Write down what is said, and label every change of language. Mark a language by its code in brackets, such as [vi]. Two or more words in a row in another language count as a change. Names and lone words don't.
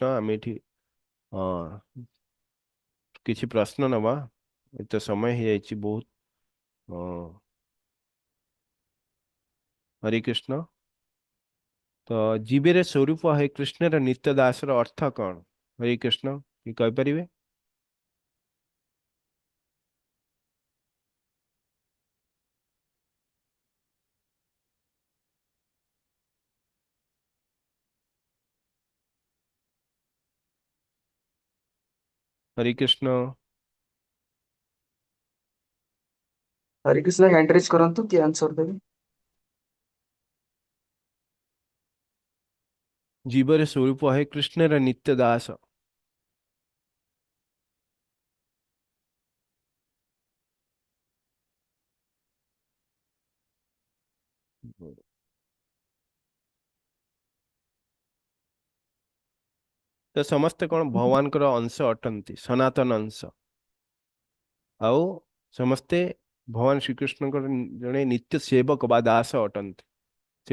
[or] ଆମେ ଏଠି ଅ କିଛି ପ୍ରଶ୍ନ ନବା, ଏତେ ସମୟ ହେଇଯାଇଛି ବହୁତ। ହରେ କୃଷ୍ଣ। ତ ଜୀବେର ସ୍ୱରୂପ ହେ କୃଷ୍ଣର ନିତ୍ୟ ଦାସର ଅର୍ଥ କଣ? ହରେ କୃଷ୍ଣ, କି କହିପାରିବେ? ହରେ କୃଷ୍ଣ। ହରେ କୃଷ୍ଣ [en] hand raise [or] କରନ୍ତୁ କି ଆନ୍ସର ଦେବେ। ଜୀବର ସ୍ୱରୂପ ହେ କୃଷ୍ଣର ନିତ୍ୟ ଦାସ। ତ ସମସ୍ତେ କଣ ଭଗବାନଙ୍କର ଅଂଶ ଅଟନ୍ତି, ସନାତନ ଅଂଶ, ଆଉ ସମସ୍ତେ ଭଗବାନ ଶ୍ରୀକୃଷ୍ଣଙ୍କର ଜଣେ ନିତ୍ୟ ସେବକ ବା ଦାସ ଅଟନ୍ତି।